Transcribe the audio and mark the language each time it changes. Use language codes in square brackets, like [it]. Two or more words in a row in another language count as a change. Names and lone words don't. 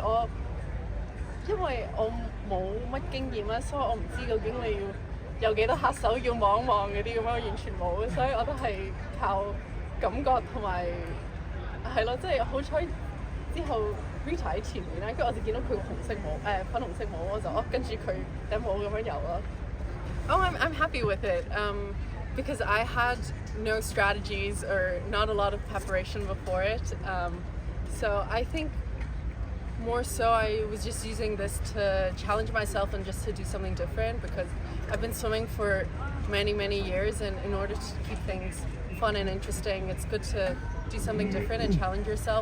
[yue] 為我冇乜經驗啦，所以我唔知究竟你要有幾多下手要望一望嗰啲咁樣，我完全冇，所以我都係靠感覺同埋係咯，即係好彩之後 Rita 喺前面咧，跟住我就見到佢個紅色帽粉紅色帽，我就跟住佢頂帽咁樣游咯。 [en] I'm happy with it. Because I had no strategies or not a lot of preparation before it. So I think more so I was just using this to challenge myself and just to do something different, because I've been swimming for many, many years, and in order to keep things fun and interesting, it's good to do something different and challenge yourself.